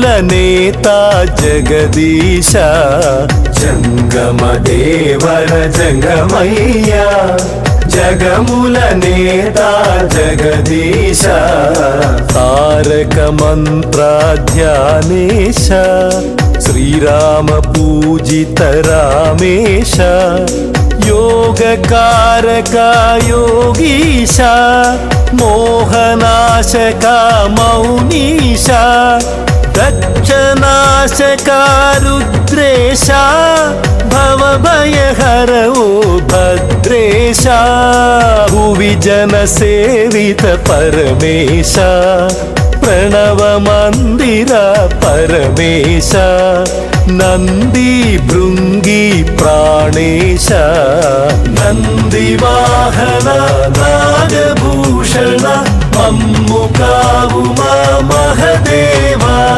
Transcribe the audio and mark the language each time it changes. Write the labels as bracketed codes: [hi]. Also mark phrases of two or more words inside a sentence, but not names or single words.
[te] నేత జగదీశ జంగమ దేవర జంగమయ్యా జగముల నేత జగదీశ తారక మంత్ర ధ్యానేశ శ్రీరామ పూజిత రామేశ [sa] योगकारक योगीश मोहनाशक मौनीश दक्षनाशक रुद्रेश भवभयहर ओ भद्रेश भुवि जनसेवित परमेश प्रणव मंदिर परमेश नंदी भृंगी प्राणेश नंदिवाहन नागभूषण [te] మమ్ము కావుమా [sa] महदेवा